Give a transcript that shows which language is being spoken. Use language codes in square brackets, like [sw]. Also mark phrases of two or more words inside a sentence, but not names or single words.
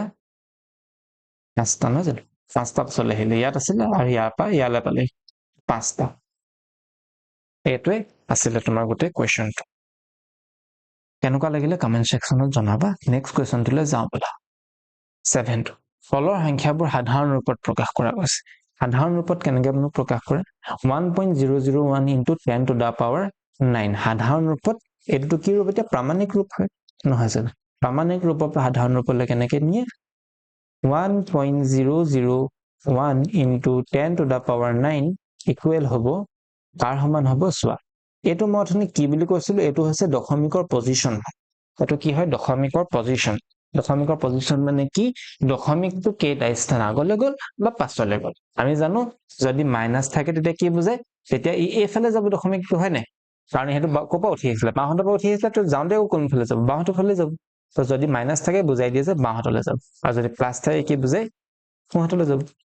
[as] 5টা নহয় জানো 5টা পাছলৈ আহিলে ইয়াত আছিলে আৰু ইয়াৰ পৰা ইয়ালৈ পালে 5টা এইটোৱে আছিলে তোমাৰ গোটেই কোৱেশ্চনটো কেনেকুৱা লাগিলে [en] comment sectionত [as] জনাবা নেক্সট কোৱেশ্চনটোলৈ যাওঁ বলা 7 ফলৰ সংখ্যাবোৰ সাধাৰণ ৰূপত প্ৰকাশ কৰা হৈছে সাধাৰণ ৰূপত কেনেকৈ প্ৰকাশ কৰে [en] 1.001 into 10 to the power 9 [as] সাধাৰণ ৰূপত এটো কি ৰূপ এটা প্ৰামাণিক ৰূপ হয় নহয় জানো প্ৰামাণিক ৰূপৰ পৰা সাধাৰণ ৰূপলৈ কেনেকৈ নিয়ে [en] 1.001 into 10 to the power 9 [as] ইকুৱেল হ'ব তাৰ সমান হ'ব চোৱা এটো মই অথনি কি বুলি কৈছিলো এটো হৈছে দশমিকৰ পজিশন এটো কি হয় দশমিকৰ পজিশন মানে কি দশমিকটো কেইটা স্থান আগলৈ গ'ল বা পাছলৈ গ'ল আমি জানো যদি মাইনাস থাকে তেতিয়া কি বুজায় তেতিয়া এইফালে যাব দশমিকটো হয় নাই কাৰণ হেতু কোপা উঠি আহিছিল বাহঁতৰ পৰা উঠি আহিছিল তো যাওঁতে কোনফালে যাব বাহঁতৰ ফালে যাব তো যদি মাইনাস থাকে বুজাই দিয়ে যে বাহঁতলৈ যাব আৰু যদি প্লাস থাকে কি বুজায় সোঁহাতলৈ যাব